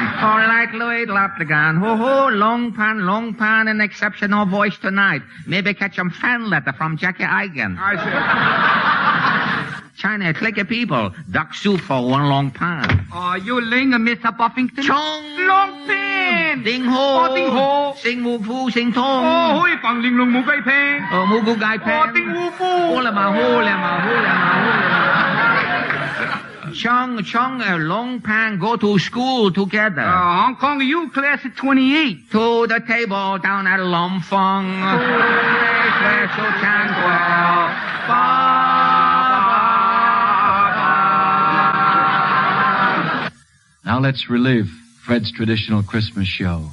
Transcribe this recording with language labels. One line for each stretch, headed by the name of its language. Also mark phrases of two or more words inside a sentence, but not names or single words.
English: All right, Louis, drop the gun. Ho-ho, Long Pan, an exceptional voice tonight. Maybe catch 'em fan letter from Jackie Eigen. China, click of people. Duck soup for One Long Pan. You ling, Mr. Buffington? Chong! Long Pan! Ding ho! Ding ho! Sing mu fu, sing tong! Hui fang ling lung mu gai pen! Mu gu gai pen! Ding wu fu! Hula ma hula ma hula ma hula. Chong, Long Pan go to school together. Hong Kong, you class of 28. To the table down at Lom Fong. Now let's relive Fred's traditional Christmas show.